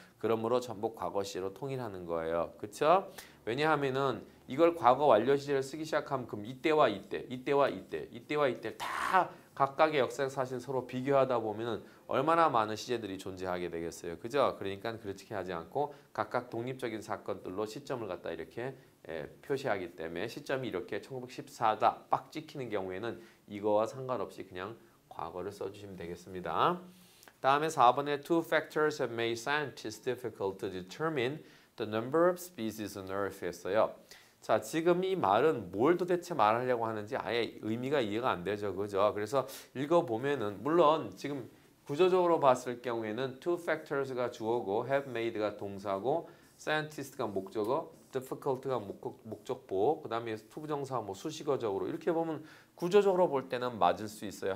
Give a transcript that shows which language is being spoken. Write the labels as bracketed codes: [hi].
[ko] 그러므로 전부 과거 시제로 통일하는 거예요. 그렇죠? 왜냐하면은 이걸 과거 완료 시제를 쓰기 시작하면 그럼 이때와 이때, 이때와 이때, 이때와 이때 다 각각의 역사적 사실 서로 비교하다 보면은 얼마나 많은 시제들이 존재하게 되겠어요. 그죠? 그러니까 그렇게 하지 않고 각각 독립적인 사건들로 시점을 갖다 이렇게 표시하기 때문에 시점이 이렇게 1914다 빡 찍히는 경우에는 이거와 상관없이 그냥 과거를 써주시면 되겠습니다. [en] 다음에 4번에 two factors have made scientists difficult to determine the number of species on Earth [ko] 했어요. 자, 지금 이 말은 뭘 도대체 말하려고 하는지 아예 의미가 이해가 안 되죠. 그죠? 그래서 읽어보면은 물론 지금 구조적으로 봤을 경우에는 two factors가 주어고 have made가 동사고 scientist가 목적어 difficult가 목적보 그 다음에 투부정사 뭐 수식어적으로 이렇게 보면 구조적으로 볼 때는 맞을 수 있어요.